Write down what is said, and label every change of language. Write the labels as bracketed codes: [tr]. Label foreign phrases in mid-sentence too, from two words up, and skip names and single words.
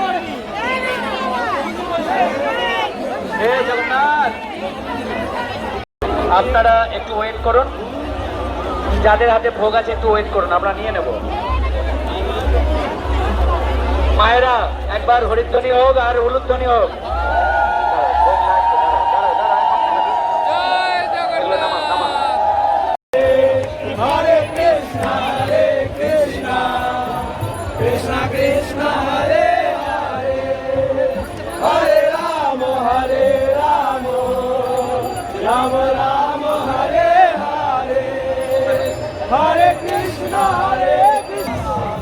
[bn] জগন্নাথ, আপনারা একটু ওয়েট করুন, যাদের হাতে ভোগ আছে একটু ওয়েট করুন, আমরা নিয়ে নেব। মায়েরা একবার হরিধ্বনি হোক আর উলুধ্বনি হোক। জয় জগন্নাথ। Hare Krishna, Krishna Krishna, Hare Hare, Hare Rama, Rama Rama, Hare Hare, Hare Krishna, Hare Krishna.